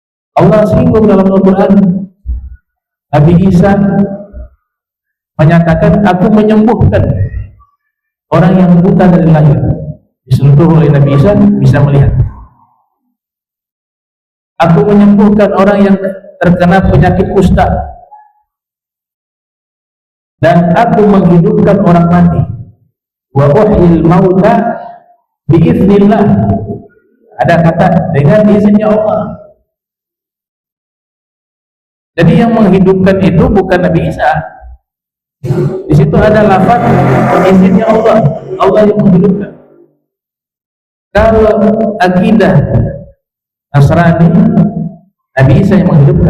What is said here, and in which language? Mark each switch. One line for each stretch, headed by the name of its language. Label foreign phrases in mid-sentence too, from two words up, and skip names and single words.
Indonesian: Allah singgung dalam Al-Quran. Nabi Isa menyatakan, aku menyembuhkan orang yang buta dari lahir. Disentuh oleh Nabi Isa bisa melihat. Aku menyembuhkan orang yang terkena penyakit kusta, dan aku menghidupkan orang mati.
Arabic: وأحيي الموتى بإذن الله.
Indonesian: Ada kata dengan izinnya Allah. Jadi yang menghidupkan itu bukan Nabi Isa. Di situ ada lafaz izinnya Allah. Allah yang menghidupkan. Kalau akidah Nasrani, Nabi Isa yang menghidupkan.